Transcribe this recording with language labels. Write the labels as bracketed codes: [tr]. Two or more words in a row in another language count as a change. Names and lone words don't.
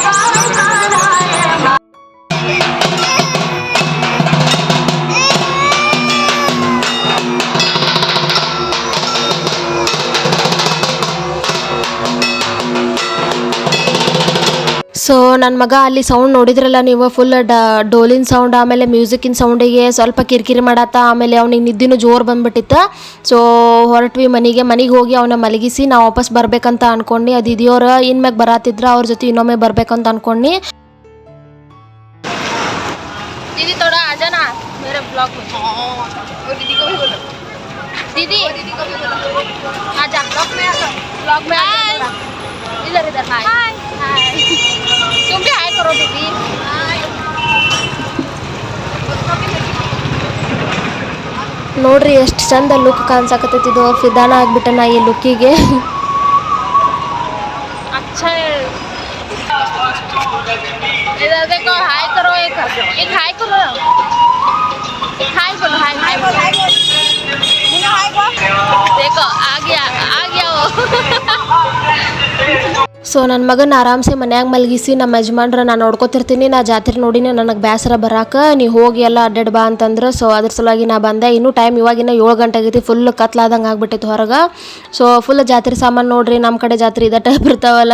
[kn] ಸೊ ನನ್ನ ಮಗ ಅಲ್ಲಿ ಸೌಂಡ್ ನೋಡಿದ್ರಲ್ಲ ನೀವು, ಫುಲ್ ಡೋಲಿನ ಸೌಂಡ್, ಆಮೇಲೆ ಮ್ಯೂಸಿಕ್ಕಿನ ಸೌಂಡಿಗೆ ಸ್ವಲ್ಪ ಕಿರಿಕಿರಿ ಮಾಡತ್ತ. ಆಮೇಲೆ ಅವ್ನಿಗೆ ನಿದ್ದಿನೂ ಜೋರು ಬಂದ್ಬಿಟ್ಟಿತ್ತು. ಸೊ ಹೊರಟ್ವಿ ಮನೆಗೆ ಹೋಗಿ ಅವನ ಮಲಗಿಸಿ ನಾವು ವಾಪಸ್ ಬರ್ಬೇಕಂತ ಅನ್ಕೊಂಡು. ಅದು ಇದೆಯವ್ರು ಇನ್ಮ್ಯಾಗ ಬರತ್ತಿದ್ರು, ಅವ್ರ ಜೊತೆ ಇನ್ನೊಮ್ಮೆ ಬರ್ಬೇಕಂತ ಅನ್ಕೊಂಡು. [hi] दीदी थोड़ा आ जाना मेरे ब्लॉग में। वो दीदी को भी बोलो, दीदी आ जा ब्लॉग में, ब्लॉग में इधर हाय हाय। तुम भी हाय करो दीदी। [kn] ನೋಡ್ರಿ ಎಷ್ಟು ಚಂದ ಲುಕ್ ಕಾಣಿಸಕತ್ತೈತಿದು. ಫಿದಾನ ಆಗ್ಬಿಟ್ಟೆ ನಾ ಈ ಲುಕ್ಕಿಗೆ. [hi] अच्छा इधर देखो, हाय करो, एक हाय करो, हाय बोलो, हाय हाय बोलो, हाय बोलो। देखो आ गया वो। [kn] ಸೊ ನನ್ನ ಮಗನ ಆರಾಮ್ಸೆ ಮನ್ಯಾಗ ಮಲಗಿಸಿ ನಮ್ಮ ಯಜಮಾನ್ರ ನಾನು ನೋಡ್ಕೊತಿರ್ತೀನಿ. ನಾ ಜಾತ್ರೆ ನೋಡಿನೇ ನನಗೆ ಬೇಸರ ಬರಾಕ, ನೀ ಹೋಗಿ ಎಲ್ಲ ಅಡ್ಡಾಡ್ ಬಾ ಅಂತಂದ್ರೆ. ಸೊ ಅದ್ರ ಸಲುವಾಗಿ ನಾ ಬಂದೆ. ಇನ್ನೂ ಟೈಮ್ ಇವಾಗಿನ 7 ಗಂಟೆ ಆಗೈತಿ. ಫುಲ್ ಕತ್ಲಾದಂಗೆ ಆಗ್ಬಿಟ್ಟೈತಿ ಹೊರಗೆ. ಸೊ ಫುಲ್ ಜಾತ್ರೆ ಸಾಮಾನು ನೋಡ್ರಿ, ನಮ್ಮ ಕಡೆ ಜಾತ್ರೆ ಇದೇ ಟೈಪ್ ಇರ್ತಾವಲ್ಲ.